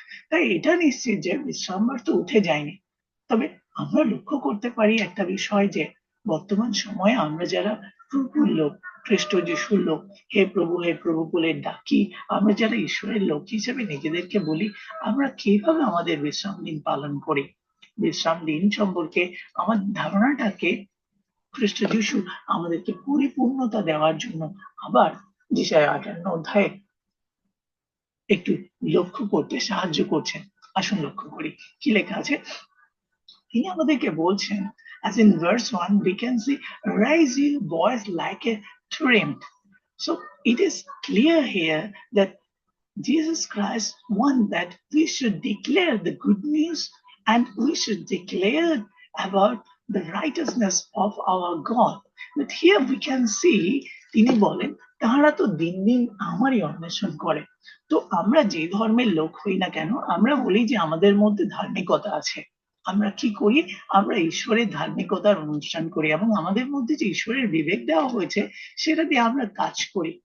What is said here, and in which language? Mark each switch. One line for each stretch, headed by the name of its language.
Bangla: তাই এটা নিশ্চিত যে বিশ্রামবার তো উঠে যায়নি। তবে আমরা লক্ষ্য করতে পারি একটা বিষয়, যে বর্তমান সময়ে আমরা যারা প্রভুর লোক, খ্রিস্ট যিশুর লোক, হে প্রভু বলে ডাকি, আমরা যারা ঈশ্বরের লোক হিসেবে নিজেদেরকে বলি, আমরা কিভাবে আমাদের বিশ্রাম দিন পালন করি। বিশ্রাম দিন সম্পর্কে আমার ধারণাটাকে খ্রিস্ট যিশু আমাদেরকে পরিপূর্ণতা দেওয়ার জন্য আবার যেসায় 58 অধ্যায়ে একটু লক্ষ্য করতে সাহায্য করছেন। আসুন লক্ষ্য করি কি লেখা আছে। তিনি আমাদেরকে বলছেন,
English: as in verse 1 we can see, raise your voice like a trumpet. So it is clear here that Jesus Christ wants that we should declare the good news, and we should declare about the righteousness of our God. But here we can see,
Bangla: তিনি বলেন তাহারা তো দিন দিন আমারই অন্বেষণ করে। তো আমরা যে ধর্মের লোক হই না কেন, আমরা বলি যে আমাদের মধ্যে ধার্মিকতা আছে। আমরা কি করি? আমরা ঈশ্বরের ধার্মিকতার অনুষ্ঠান করি এবং আমাদের মধ্যে যে ঈশ্বরের বিবেক দেওয়া হয়েছে সেটা দিয়ে আমরা কাজ করি।